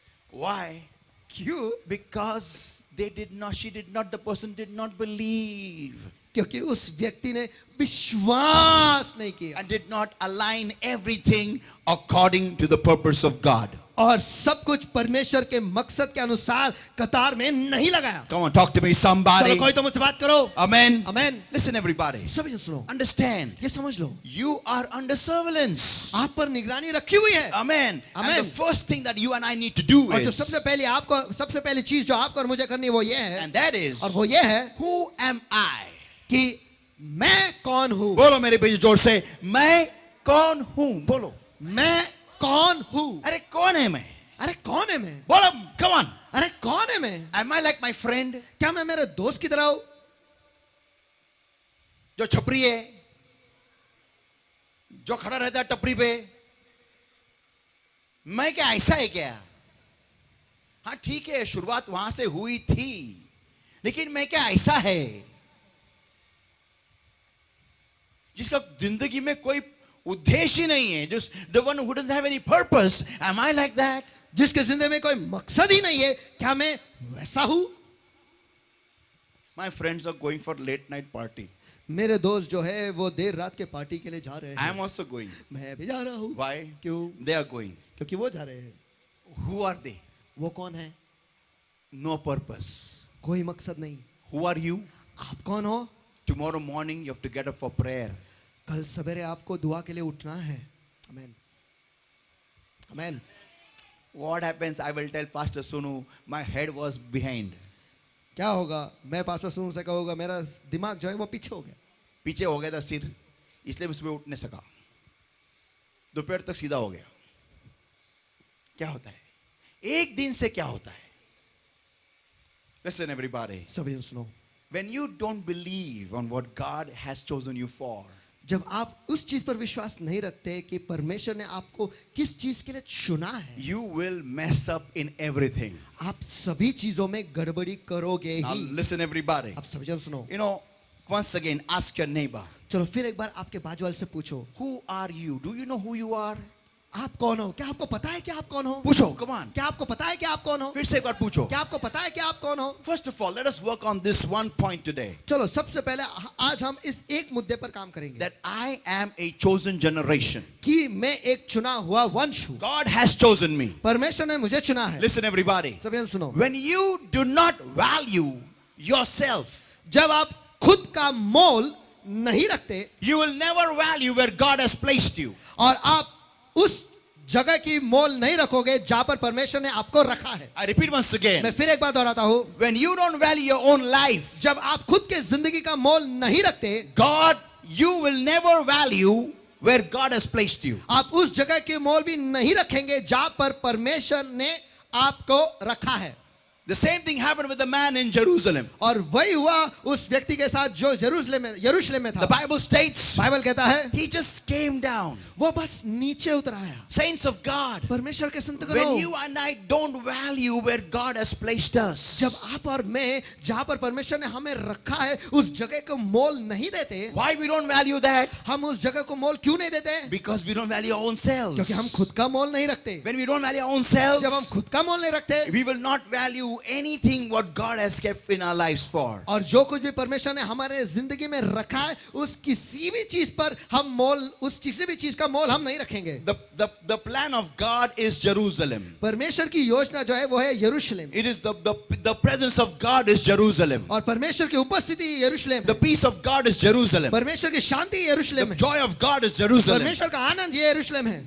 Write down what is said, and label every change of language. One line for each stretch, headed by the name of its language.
English: Why?
Hindi: क्यों?
English: Because the person did not believe
Hindi: क्योंकि उस व्यक्ति ने विश्वास नहीं किया,
English: and did not align everything according to the purpose of God.
Hindi: और सब कुछ परमेश्वर के मकसद के अनुसार कतार में नहीं लगाया.
English: Come on, talk to me, somebody.
Hindi: चलो कोई तो मुझसे बात करो.
English: Amen. Amen. Listen, everybody.
Hindi: सभी सुनो,
English: Understand.
Hindi: ये समझ लो,
English: You are under surveillance.
Hindi: आप पर निगरानी रखी हुई है.
English: Amen. Amen. And the first thing that you and I need to do
Hindi: और जो
English: is,
Hindi: सबसे पहली चीज जो आपको और मुझे करनी है वो ये है,
English: and that is,
Hindi: और वो ये है
English: who am I?
Hindi: कि मैं कौन हूं. बोलो मेरे पीछे जोर से, मैं कौन हूं. बोलो. मैं कौन हूं. अरे कौन है मैं? अरे कौन है मैं. बोलो.
English: Come on.
Hindi: अरे कौन है मैं.
English: Am I like my friend?
Hindi: क्या मैं मेरे दोस्त की तरह हूं. जो छपरी है, जो खड़ा रहता है टपरी पे, मैं क्या ऐसा है क्या? हाँ ठीक है, शुरुआत वहां से हुई थी, लेकिन मैं क्या ऐसा है जिसका जिंदगी में कोई उद्देश्य ही नहीं है?
English: just the one who doesn't have any purpose. Am I like that?
Hindi: जिसके जिंदगी में कोई मकसद ही नहीं है, क्या मैं वैसा हूं?
English: My friends are going for late night party.
Hindi: मेरे दोस्त जो है वो देर रात के पार्टी के लिए जा रहे
English: I
Hindi: हैं।
English: am also going.
Hindi: मैं भी जा रहा हूँ।
English: Why?
Hindi: क्यों?
English: They are going.
Hindi: क्योंकि वो जा रहे हैं।
English: Who are they?
Hindi: वो कौन है?
English: No purpose.
Hindi: कोई मकसद नहीं।
English: Who are you?
Hindi: आप कौन हो?
English: Tomorrow morning you have to get up for prayer.
Hindi: कल सवेरे आपको दुआ के लिए उठना है। आमेन, आमेन।
English: What happens? I will tell Pastor Sunu, my head was behind.
Hindi: क्या होगा? मैं पास्टर सुन से कहूँगा मेरा दिमाग जो है वो पीछे हो गया। पीछे हो गया था सिर, इसलिए मैं सुबह उठ नहीं सका, दोपहर तक सीधा हो गया। क्या होता है? एक दिन से क्या होता है?
English: Listen everybody.
Hindi: सभी सुनो।
English: When you don't believe on what God has chosen you for,
Hindi: जब आप उस चीज पर विश्वास नहीं रखते कि परमेश्वर ने आपको किस चीज के लिए चुना है,
English: you will mess up in everything.
Hindi: आप सभी चीजों में गड़बड़ी करोगे
English: Now
Hindi: ही।
English: listen everybody.
Hindi: आप सभी जन सुनो।
English: You know, once again, ask your neighbor,
Hindi: चलो फिर एक बार आपके बाजू वाले से पूछो,
English: who are you? Do you know who you are?
Hindi: आप कौन हो? क्या आपको पता है कि आप कौन हो? पूछो,
English: come on.
Hindi: क्या आपको पता है कि आप कौन हो? फिर से एक बार पूछो. क्या आपको पता है कि आप कौन हो?
English: First of all, let us work on this one point today.
Hindi: चलो सबसे पहले आज हम इस एक मुद्दे पर काम करेंगे
English: That I am a chosen generation.
Hindi: कि मैं एक चुना हुआ वंश हूँ।
English: God has chosen me.
Hindi: परमेश्वर ने मुझे चुना है।
English: Listen everybody.
Hindi: सभी जन सुनो।
English: When you do not value yourself,
Hindi: जब आप खुद का मोल नहीं रखते
English: you will never value where God has placed you.
Hindi: और आप उस जगह की मोल नहीं रखोगे जहां पर परमेश्वर ने आपको रखा है।
English: I repeat once
Hindi: मैं
English: again.
Hindi: फिर एक बार दोहराता हूं,
English: When you don't value your own life,
Hindi: जब आप खुद के जिंदगी का मोल नहीं रखते,
English: God, you will never value where God has placed you.
Hindi: आप उस जगह की मोल भी नहीं रखेंगे जहां पर परमेश्वर ने आपको रखा है।
English: The same thing happened with the man in Jerusalem.
Hindi: और वही हुआ उस व्यक्ति के साथ जो यरूशलेम में था।
English: The Bible states
Hindi: बाइबल कहता है
English: he just came down.
Hindi: वो बस नीचे उतर आया।
English: Saints of God,
Hindi: परमेश्वर के संत
English: when
Hindi: करो,
English: you and I don't value where God has placed us,
Hindi: जब आप और मैं जहां पर परमेश्वर ने हमें रखा है उस जगह को मोल नहीं देते,
English: why we don't value that?
Hindi: हम उस जगह को मोल क्यों नहीं देते?
English: Because we don't value our own selves.
Hindi: क्योंकि हम खुद का मोल नहीं रखते।
English: When we don't value our own selves,
Hindi: जब हम खुद का मोल नहीं रखते,
English: we will not value anything what God has kept in our lives for.
Hindi: और जो कुछ भी परमेश्वर ने हमारे जिंदगी में रखा है उस किसी भी चीज पर हम मोल, उस किसी भी चीज का मोल हम नहीं रखेंगे।
English: The plan of God is Jerusalem.
Hindi: परमेश्वर की योजना जो है वो है यरूशलेम,
English: It is the presence of God is Jerusalem.
Hindi: और परमेश्वर की उपस्थिति यरूशलेम
English: The
Hindi: है।
English: Peace of God is Jerusalem.
Hindi: परमेश्वर की शांति यरूशलेम
English: The
Hindi: है।
English: joy of God is Jerusalem.
Hindi: परमेश्वर का आनंद ये यरूशलेम है।